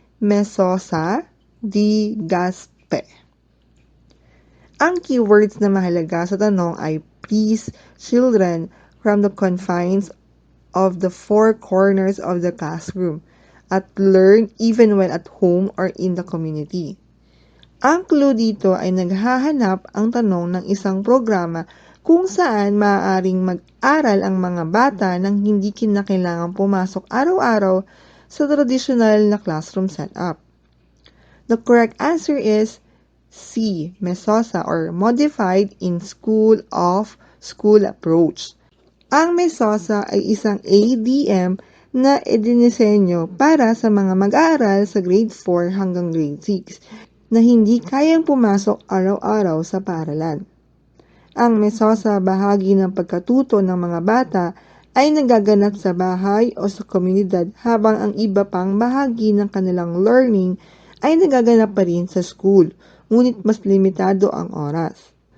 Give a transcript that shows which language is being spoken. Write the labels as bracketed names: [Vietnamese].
[English] Mesosa. D. GASPE. [Filipino] Ang keywords na mahalaga sa tanong ay [English] frees children from the confines of the four corners of the classroom at learn even when at home or in the community. [Filipino] Ang clue dito ay naghahanap ang tanong ng isang programa kung saan maaaring mag-aral ang mga bata nang hindi kinakailangang pumasok araw-araw sa tradisyonal na [English] classroom setup. The correct answer is C. Mesosa or Modified in School of School Approach. [Filipino] Ang Mesosa ay isang ADM na idinisenyo para sa mga mag-aaral sa grade 4 hanggang grade 6 na hindi kayang pumasok araw-araw sa paaralan. Ang Mesosa bahagi ng pagkatuto ng mga bata ay nagaganap sa bahay o sa komunidad habang ang iba pang bahagi ng kanilang [English] learning [Filipino] ay nagaganap pa rin sa school, ngunit mas limitado ang oras.